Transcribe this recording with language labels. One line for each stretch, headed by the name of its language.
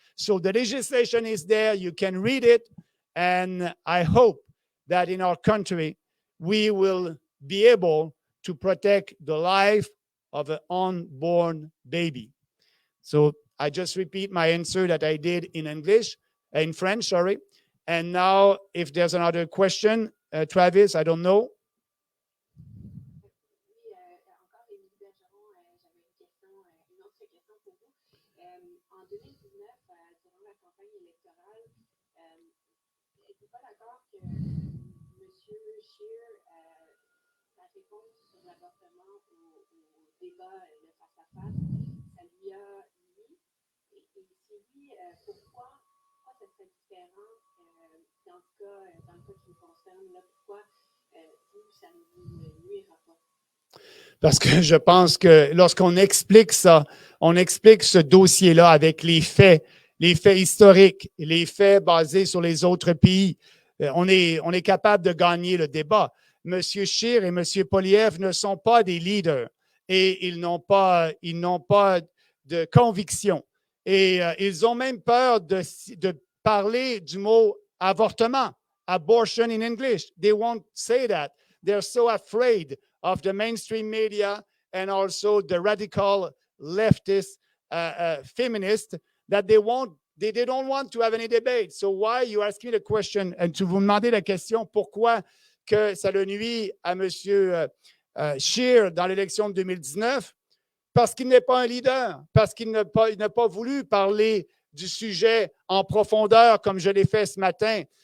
English: So the legislation is there, you can read it, and I hope that in our country, we will be able to protect the life of an unborn baby. So I just repeat my answer that I did in French, sorry. And now, if there's another question, Travis, I don't know.
French: Oui, encore Émilie Bergeron, j'avais une autre question pour vous. En 2019, durant la campagne électorale, êtes-vous pas d'accord que M. Scheer, la réponse sur l'avortement au débat de face-à-face, ça lui a nui? Et si oui, pourquoi ça serait différent dans le cas qui vous concerne? Là, pourquoi vous, ça ne vous nuira pas? Parce que je pense que lorsqu'on explique ça, on explique ce dossier-là avec les faits historiques, les faits basés sur les autres pays. On est capable de gagner le débat. M. Scheer et M. Poilievre ne sont pas des leaders et ils n'ont pas de conviction. Et ils ont même peur de parler du mot avortement,
English: abortion in English. They won't say that. They're so afraid of the mainstream media and also the radical leftist feminists that they don't want to have any debate. So why you ask me the question, and
French: tu vous demandez la question, pourquoi que ça le nuit à M. Scheer dans l'élection de 2019? Parce qu'il n'est pas un leader, parce qu'il n'a pas voulu parler du sujet en profondeur comme je l'ai fait ce matin.